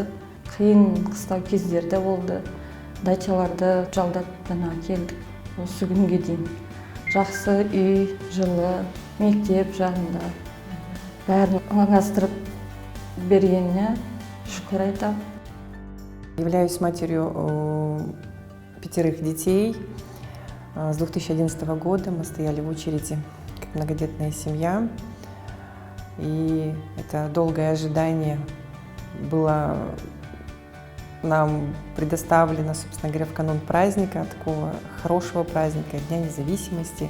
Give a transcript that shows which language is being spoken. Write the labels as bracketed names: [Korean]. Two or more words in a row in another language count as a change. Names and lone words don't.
[Kazakh] Қиын қыстау кездерде болды. Дачаларды жалдап келдік осы күнге дейін. Жақсы үй, жылы, мектеп жағында бәрін ыңғастырып бергеніне шүкір айтамын. [Russian] Являюсь матерью 5 детей. С 2011 года мы стояли в очереди как многодетная семья. И это долгое ожидание было нам предоставлено, собственно говоря, в канун праздника, такого хорошего праздника, Дня независимости.